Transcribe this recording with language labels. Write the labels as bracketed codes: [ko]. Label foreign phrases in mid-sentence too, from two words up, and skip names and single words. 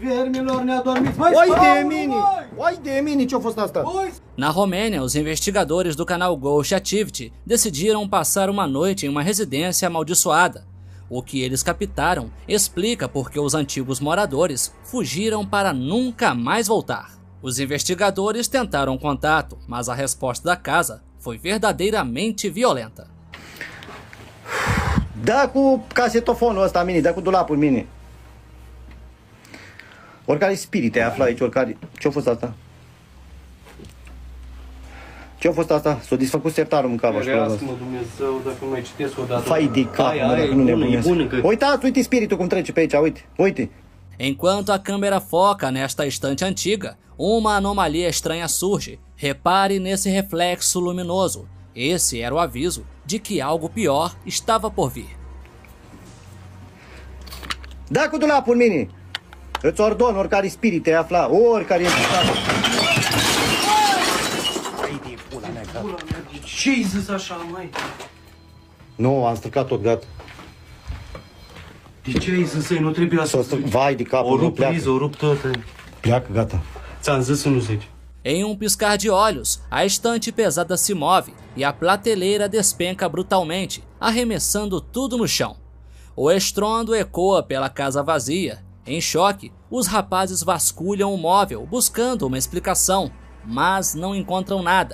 [pt] Na Romênia, os investigadores do canal Ghost Activity decidiram passar uma noite em uma residência amaldiçoada. O que eles captaram explica por que os antigos moradores fugiram para nunca mais voltar. Os investigadores tentaram contato, mas a resposta da casa foi verdadeiramente violenta. [ro] Dá cu casetofonul ăsta, mini, dá cu dulapul, mini. Oricare spirit ai aflat aici, oricare... Ce-a fost asta? Ce-a fost asta? S-a desfăcut sertarul în cap, așa. Ferească-mă, Dumnezeu, dacă mai citesc o dată. Fai de cap, mă, dacă nu nebunesc. Uitați, uite spiritul cum trece pe aici, uite, uite. [pt] Enquanto a câmera foca nesta estante antiga, uma anomalia estranha surge. Repare nesse reflexo luminoso. Esse era o aviso de que algo pior estava por vir. [ro] Dá cu dulapul, mini. Îți ordon, oricare spirit ai aflat, oricare... Ce-ai zis așa, măi? Nu, am stricat tot, gata. De ce ai zis să-i nu trebuia să... Vai de capul, o nu rup pleacă. priză, o rup tot. Pleacă, gata. Ți-am zis să nu zici. [pt] Em um piscar de olhos, a estante pesada se move e a prateleira despenca brutalmente, arremessando tudo no chão. O estrondo ecoa pela casa vazia. Em choque, os rapazes vasculham o móvel buscando uma explicação, mas não encontram nada.